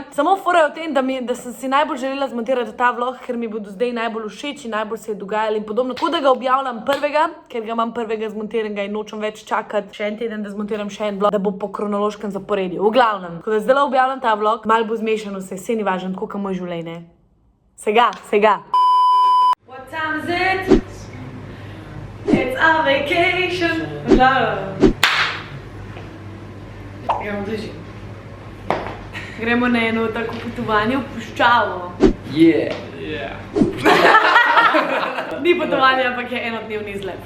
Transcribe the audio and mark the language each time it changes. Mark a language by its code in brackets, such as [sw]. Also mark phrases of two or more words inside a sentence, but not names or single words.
[sl] Samo fora je v tem, da sem si najbolj želela zmontirati ta vlog, ker mi bodo zdaj najbolj všeč in najbolj se je dogajalo in podobno. Tako da ga objavljam prvega, ker ga imam prvega zmontiranega in nočem več čakati še en teden, da zmontiram še en vlog, da bo po kronološkem zaporedju. V glavnem, ko da zdaj objavljam ta vlog, malo bo zmešano se ni važno, tako kot moj življenje. Sega. [en] What time is it? It's our vacation. [sl] Gremo bližje. Gremo na eno tako potovanje v puščavo. Ni potovanje, ampak je enodnevni izlet.